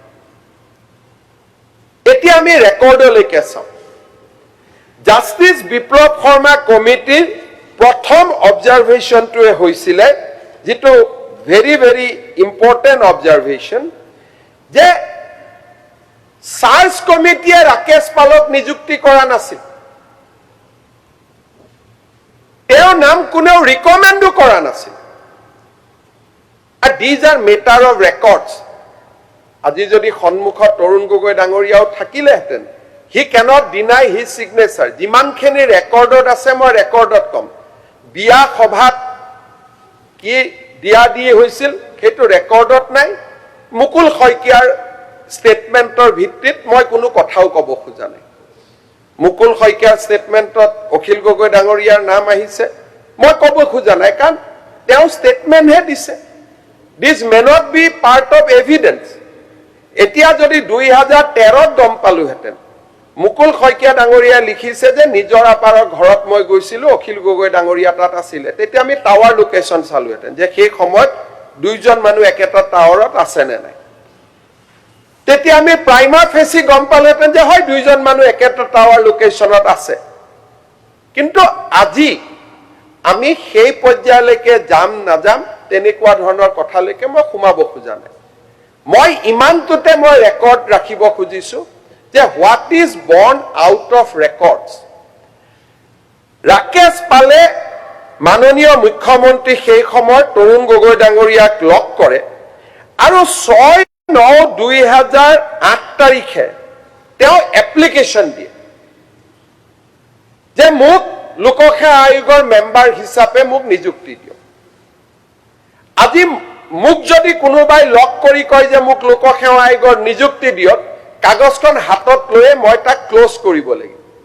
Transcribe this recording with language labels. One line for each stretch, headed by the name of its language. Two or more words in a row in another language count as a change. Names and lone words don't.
Assamese: এতিয়া আমি ৰেকৰ্ডলৈকে চাওঁ জাষ্টিস বিপ্লৱ শৰ্মা কমিটিৰ প্ৰথম অবজাৰভেশ্যনটোৱে হৈছিলে যেটো
English: very very important observation
Assamese: যে সাৰ্চ কমিটিয়ে ৰাকেশ পালক নিযুক্তি কৰা নাছিল তেওঁৰ নাম কোনেও ৰিকমেন্ডো কৰা নাছিল
English: and these are matter of records
Assamese: আজি যদি সন্মুখত তৰুণ গগৈ ডাঙৰীয়াও থাকিলেহেঁতেন
English: he cannot deny his signature
Assamese: যিমানখিনি ৰেকৰ্ডত আছে মই ৰেকৰ্ডত কম বিয়া সভাত কি দিয়া দি হৈছিল সেইটো ৰেকৰ্ডত নাই মুকুল শইকীয়াৰ স্টেটমেন্টৰ ভিত্তিত মই কোনো কথাও কব খোজা নাই মুকুল শইকীয়াৰ স্টেটমেন্টত অখিল গগৈ ডাঙৰীয়াৰ নাম আহিছে মই কব খোজা নাই কাৰণ তেওঁ স্টেটমেন্ট হে দিছে
English: this may not be part of evidence
Assamese: এতিয়া যদি 2013ত গম পালোহেঁতেন মুকুল শইকীয়া ডাঙৰীয়া লিখিছে যে নিজৰ আপাৰৰ ঘৰত মই গৈছিলো অখিল গগৈ ডাঙৰীয়া তাত আছিল তেতিয়া আমি
English: tower location
Assamese: চালোহেঁতেন যে সেই সময়ত দুইজন মানুহ একেটা টাৱাৰত আছে নে নাই তেতিয়া আমি
English: prima facie
Assamese: গম পালেহেঁতেন যে হয় দুইজন মানুহ একেটা
English: tower locationত
Assamese: আছে কিন্তু আজি আমি সেই পৰ্যায়লৈকে যাম নাযাম তেনেকুৱা ধৰণৰ কথালৈকে মই সোমাব খোজা নাই মই ইমানটোতে মই ৰেকৰ্ড ৰাখিব খুজিছো যে
English: what is born out of records
Assamese: ৰাকেশ পালে মাননীয় মুখ্যমন্ত্ৰী সেই সময়ত তৰুণ গগৈ ডাঙৰীয়াক লগ কৰে আৰু 6/9/2008 তাৰিখে তেওঁ এপ্লিকেশন দিয়ে যে মোক লোকসেৱা আয়োগৰ মেম্বাৰ হিচাপে মোক নিযুক্তি দিয়ক আজি মোক যদি কোনোবাই লগ কৰি কয় যে মোক লোকসেৱা আয়োগৰ নিযুক্তি দিয়ক কাগজখন হাতত লৈ মই তাক ক্লোজ কৰিব লাগিব